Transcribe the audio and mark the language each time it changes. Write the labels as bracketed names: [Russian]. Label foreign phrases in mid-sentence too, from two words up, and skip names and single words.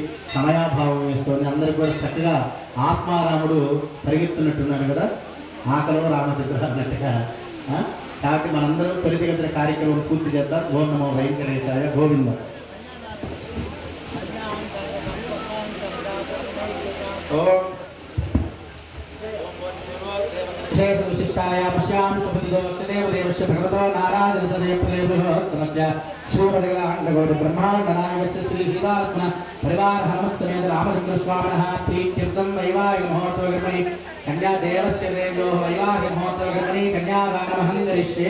[Telugu] సమయాభావం వేసుకొని అందరూ కూడా చక్కగా ఆత్మారాముడు పరిగెత్తున్నట్టున్నాడు కదా, ఆకలిలో రామచంద్ర అన్నట్టుగా. కాబట్టి మనందరం త్వరితగతిన కార్యక్రమం పూర్తి చేద్దాం. ఓం నమో వెంకటేశాయ. గోవింద. [Sanskrit] ఓం विशिष्टाय पश्याम सपतिदेवस्य भगवतो नारायण सदेवदेवोत्तमस्य श्रीमदगलाण्डकोटि ब्रह्माण्ड नायकस्य श्री सीतात्मन परिवार हनुमत समेत रामचंद्र स्वामिनः प्रीत्यर्थं वैवाहिक महोत्सवकर्मणि कन्या देवस्य देवयोः वैवाहिक महोत्सवकर्मणि कन्यादानमहं करिष्ये।